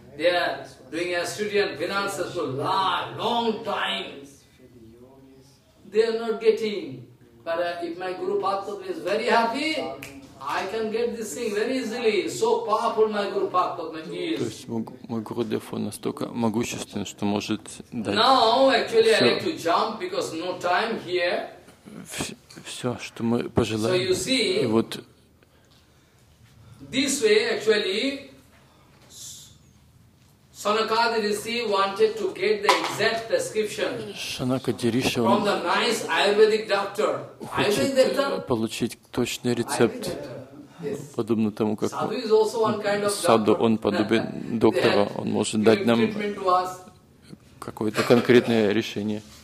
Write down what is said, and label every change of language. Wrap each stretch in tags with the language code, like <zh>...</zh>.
<en>They are doing austerity and penance for long time. They are not getting. But if my Guru Padma is very happy, I can get this thing very easily. So powerful, my Guru Parpadmani is.</en> <ru>То есть мой Гуру Дефо настолько могущественен, что может дать.</ru> <en>Now, actually, I like to jump because no time here.</en> <ru>Все, что мы пожелаем.</ru> <en>So you see.</en> <ru>И вот.</ru> <en>This way, actually, Shanakadi Rishi wanted to get the exact prescription from the nice Ayurvedic doctor.</en> <ru>Хочет получить точный рецепт. Подобно тому, как Саду, он подобен доктору, он может дать нам какое-то конкретное решение.</ru>